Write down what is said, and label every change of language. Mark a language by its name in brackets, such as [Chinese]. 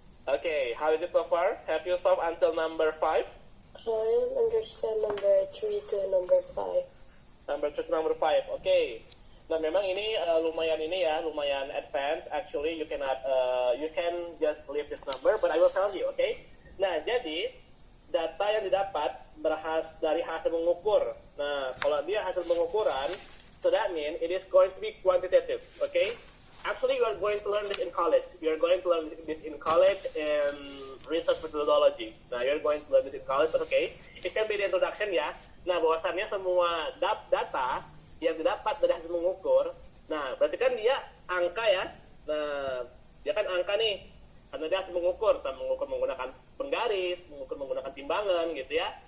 [English] Okay, how is it so far? Have you solved until number 5? I understand number 3 to number 5. Number 2 to number 5, okay. Nah, [Indonesian] memang ini lumayan [English] advance. Actually, you can just leave this number, but I will tell you, okay? [Indonesian] Nah, jadi data yang didapat dari hasil mengukur. [English] Nah, [Indonesian] kalau dia hasil pengukuran, [English] so that means it is going to be quantitative, okay? Actually, you are going to learn this in college. You are going to learn this in college in research methodology. Nah, you are going to learn this in college, but okay. It can be the introduction ya. [Indonesian] Nah, bahwasannya semua data yang didapat dari hasil mengukur, nah berarti kan dia angka ya. Nah, dia kan angka nih, karena dia hasil mengukur menggunakan penggaris, mengukur menggunakan timbangan gitu ya.